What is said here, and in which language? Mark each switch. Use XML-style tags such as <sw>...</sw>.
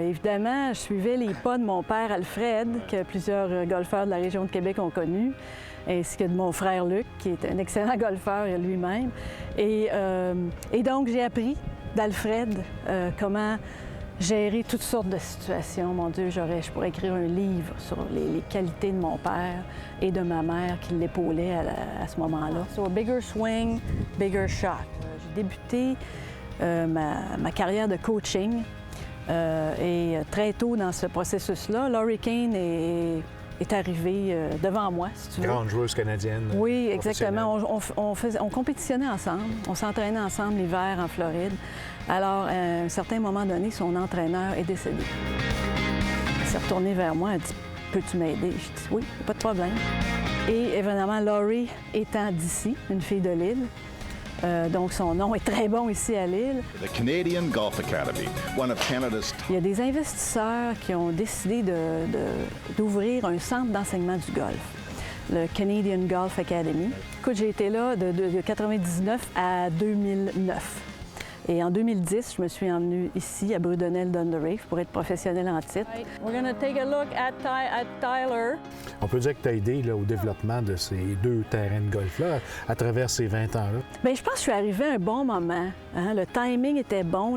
<fr>Évidemment, je suivais les pas de mon père Alfred, que plusieurs golfeurs de la région de Québec ont connu, ainsi que de mon frère Luc, qui est un excellent golfeur lui-même. Et donc, j'ai appris d'Alfred comment gérer toutes sortes de situations. Mon Dieu, je pourrais écrire un livre sur les qualités de mon père et de ma mère qui l'épaulait à ce moment-là.</fr> <en>So, bigger swing, bigger shot.</en> <fr>J'ai débuté ma carrière de coaching et très tôt dans ce processus-là, Laurie Kane est arrivée devant moi, si tu veux. Grande joueuse canadienne. Oui, exactement. On compétitionnait ensemble, on s'entraînait ensemble l'hiver en Floride. Alors, à un certain moment donné, son entraîneur est décédé. Il s'est retourné vers moi, elle dit « Peux-tu m'aider? » J'ai dit « Oui, pas de problème. » Et évidemment, Laurie étant d'ici, une fille de l'île, donc son nom est très bon ici à l'île.</fr> <en>The Canadian Golf Academy, one of Canada's...</en> <fr>Il y a des investisseurs qui ont décidé d'ouvrir un centre d'enseignement du golf, le Canadian Golf Academy. Écoute, j'ai été là de 1999 à 2009. Et en 2010, je me suis emmenée ici à Brudenell-Dunderave pour être professionnelle en titre.</fr> <en>We're going to take a look at Tyler.</en> <fr>On peut dire que tu as aidé là, au développement de ces deux terrains de golf-là à travers ces 20 ans-là. Bien, je pense que je suis arrivée à un bon moment. Hein? Le timing était bon.</fr>